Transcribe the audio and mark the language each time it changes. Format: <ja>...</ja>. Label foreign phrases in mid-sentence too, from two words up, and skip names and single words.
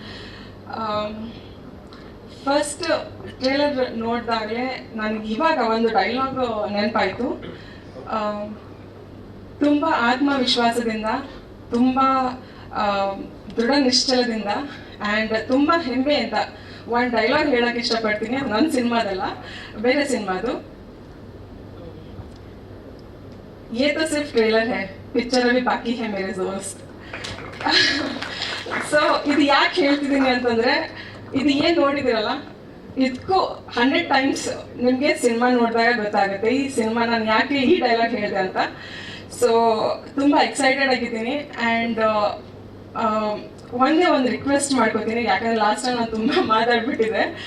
<en>first trailer</en> <kn>ನೋಡಿದಾಗಲೇ ನನಗೆ ಇವಾಗ ಒಂದು ಡೈಲಾಗ್ ನೆನಪಾಯಿತು. ತುಂಬ ಆತ್ಮವಿಶ್ವಾಸದಿಂದ, ತುಂಬ ದೃಢ ನಿಶ್ಚಲದಿಂದ ಆ್ಯಂಡ್ ತುಂಬ ಹೆಮ್ಮೆಯಿಂದ ಒಂದು ಡೈಲಾಗ್ ಹೇಳೋಕ್ಕೆ ಇಷ್ಟಪಡ್ತೀನಿ. ನನ್ನ ಸಿನಿಮಾದಲ್ಲ, ಬೇರೆ ಸಿನಿಮಾದು.</kn> <hi>ये तो सिर्फ ट्रेलर है, पिक्चर अभी बाकी है मेरे दोस्त.</hi> <kn>ಸೊ ಇದು ಯಾಕೆ ಹೇಳ್ತಿದ್ದೀನಿ ಅಂತಂದರೆ, ಇದು ಏನು ನೋಡಿದಿರಲ್ಲ, ಇದಕ್ಕೂ 100 ಟೈಮ್ಸ್ ನಿಮಗೆ ಸಿನಿಮಾ ನೋಡಿದಾಗ ಗೊತ್ತಾಗುತ್ತೆ ಈ ಸಿನಿಮಾ ನಾನು ಯಾಕೆ ಈ ಡೈಲಾಗ್ ಹೇಳಿದೆ ಅಂತ. ಸೊ ತುಂಬ ಎಕ್ಸೈಟೆಡ್ ಆಗಿದ್ದೀನಿ. ಆ್ಯಂಡ್ ಒಂದೇ ಒಂದು ರಿಕ್ವೆಸ್ಟ್ ಮಾಡ್ಕೋತೀನಿ, ಯಾಕಂದರೆ</kn> <en>last time</en> <kn>ನಾನು ತುಂಬ ಮಾತಾಡ್ಬಿಟ್ಟಿದ್ದೆ.</kn>